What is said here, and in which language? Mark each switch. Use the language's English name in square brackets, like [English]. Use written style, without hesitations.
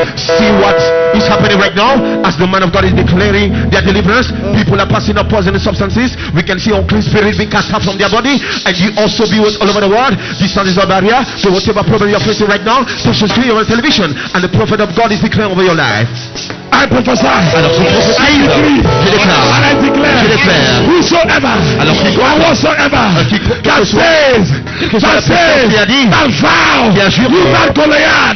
[English] See what is happening right now as the man of God is declaring their deliverance. People are passing up poisonous substances. We can see unclean spirits being cast out from their body, and you also viewers all over the world. Distance is a barrier. So whatever problem you're facing right now, touch the screen on television, and the prophet of God is declaring over your life. I prophesy. [French] Alors je prophétise, je déclare, [English] and I declare, [French] je déclare, [English] whosoever, [French] alors [English] and whatsoever, that says, that vow, you that Goliath,